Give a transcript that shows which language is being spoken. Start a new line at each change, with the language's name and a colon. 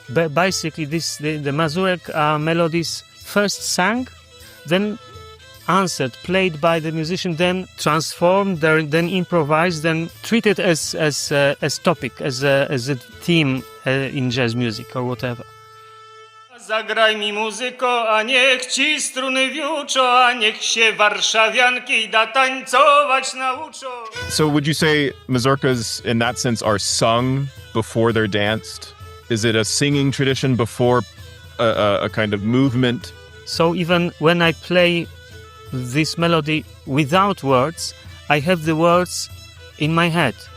English: But basically, the Mazurek are melodies first sung, then answered, played by the musician, then transformed, then improvised, then treated as topic, as a theme in jazz music or whatever.
Polish: Zagraj mi muzyko, a niech ci struny wiuczą, a niech się warszawianki da tańcować nauczą.
English: So would you say mazurkas in that sense are sung before they're danced? Is it a singing tradition before a kind of movement? So even when I play this melody without words, I have the words in my head.